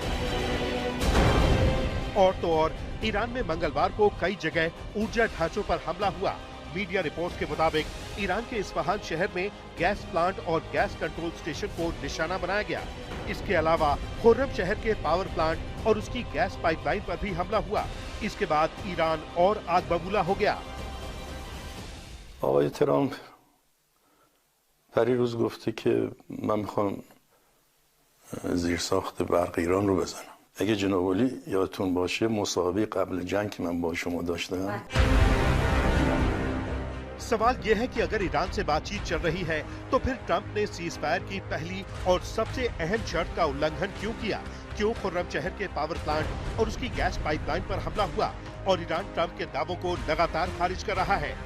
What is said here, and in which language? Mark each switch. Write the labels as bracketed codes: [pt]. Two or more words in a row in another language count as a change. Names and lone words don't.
[hi] और तो और ईरान में मंगलवार को कई जगह ऊर्जा ढांचों पर हमला हुआ। मीडिया रिपोर्ट्स के मुताबिक ईरान के इस्फहान शहर में गैस प्लांट और गैस कंट्रोल स्टेशन को निशाना बनाया गया। इसके अलावा खुर्रम शहर के पावर प्लांट और उसकी गैस पाइपलाइन पर भी हमला हुआ। इसके बाद ईरान और आग बबूला हो गया। [fa] آقای ترامپ پریروز گفته که من میخوام زیرساخت برق ایران رو بزنم. اگه جناب عالی یادتون باشه مصاحبه قبل جنگ که من با شما داشتم. [hi] सवाल यह है कि अगर ईरान से बातचीत चल रही है तो फिर ट्रंप ने सीज फायर की पहली और सबसे अहम शर्त का उल्लंघन क्यों किया? क्यों खुर्रम शहर के पावर प्लांट और उसकी गैस पाइपलाइन पर हमला हुआ? और ईरान ट्रंप के दावों को लगातार खारिज कर रहा है।